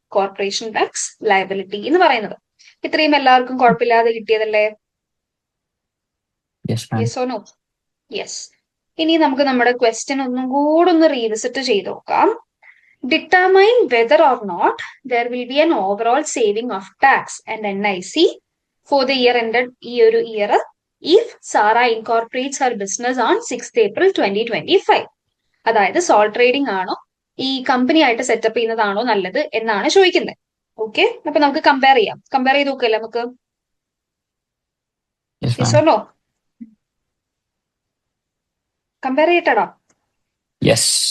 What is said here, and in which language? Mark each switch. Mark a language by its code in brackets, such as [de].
[ml] Corporation tax liability എന്ന് പറയുന്നത്. ഇത്രയും എല്ലാവർക്കും കുഴപ്പമില്ലാതെ കിട്ടിയതല്ലേ? [en] Yes, ma'am. Yes or no? Yes. [ml] ഇനി നമുക്ക് നമ്മുടെ ക്വസ്റ്റ്യൻ ഒന്നും കൂടെ ഒന്ന് റീവിസിറ്റ് ചെയ്ത് നോക്കാം. [en] Determine whether or not there will be an overall saving of tax and NIC for the year ended year if Sara incorporates her business on 6th April 2025. [ml] അതായത് soul trading ആണോ ഈ company ആയിട്ട് setup ചെയ്യുന്നതാണോ നല്ലത് എന്നാണ് ചോദിക്കുന്നത്. Okay, അപ്പൊ നമുക്ക് കമ്പയർ ചെയ്യാം. കമ്പയർ ചെയ്ത് നോക്കല്ലേ നമുക്ക്? [en] Yes, Yes ma'am. or no? [ml] Compare ചെയ്യട്ടടാ. [en] Yes.